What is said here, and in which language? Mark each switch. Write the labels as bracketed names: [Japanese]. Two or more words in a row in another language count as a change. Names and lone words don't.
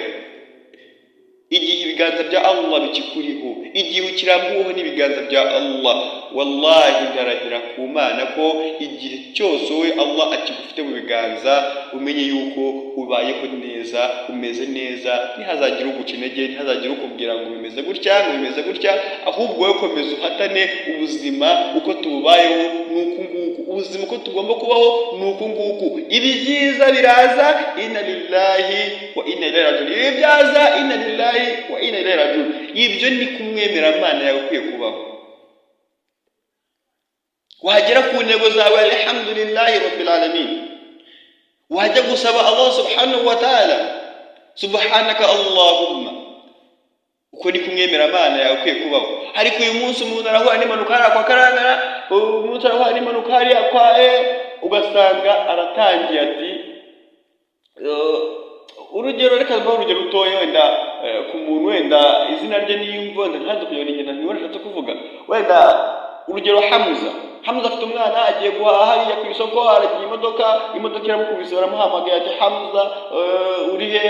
[Kinyarwanda] Igihe ibiganza bya Allah bikikuriho, igihe ukirambuweho n'ibiganza bya Allah, wallahi ndarahira ku Mana ko igihe cyose wowe Allah akigufite mu biganza, umenye yuko ubayeho neza, umeze neza, ntihazagira uguca intege, ntihazagira ukubwira ngo bimeze gutya, ahubwo wowe komeza uhatane ubuzima uko tububayeho nuko nguko, ubuzima uko tugomba kubaho nuko nguko. Ibi byiza biraza, [Arabic] إنا لله وإنا إليه راجعون. [Kinyarwanda] Ibi byaza, [Arabic] إنا لله وإنا إليه راجعون. [Kinyarwanda] Ibyo ni kumwemera Imana yawe ukwiye kubaho. Wagera ku ntego zawe, [Arabic] الحمد لله رب العالمين. [Kinyarwanda] Wajya gusaba Allah subhanahu wa ta'ala, [Arabic] سبحانك اللهم. [Kinyarwanda] Uko ni kumwemera Imana yawe ukwiye kubaho. Ariko uyu munsi umuntu arahura n'impanuka hariya kwa Karangara, umuntu arahura n'impanuka hariya kwa ugasanga aratangiye ati urugero, reka mbaho urugero rutoya wenda ku muntu wenda izina rye niyumva wenda ntazi kuyobora ingendo ntibona ashatse kuvuga, wenda urugero Hamza afite umwana agiye guhaha hariya ku isoko, aragiye imodoka iramukubise, baramuhamagaye ati Hamza uri hehe?